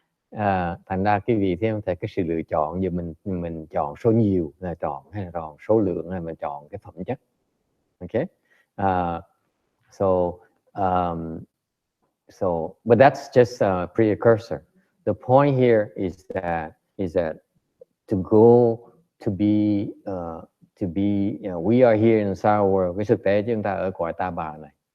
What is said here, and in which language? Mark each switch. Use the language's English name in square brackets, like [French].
[Vietnamese] Thành ra cái vị theo thầy cái sự lựa chọn giờ mình chọn số nhiều là chọn hay là chọn số lượng hay mình chọn cái phẩm chất. [English] Okay, so but that's just a precursor. The point here is that to go to be we are here in Sour World. [Vietnamese] Cái thực tế chúng ta ở cõi Ta Bà này.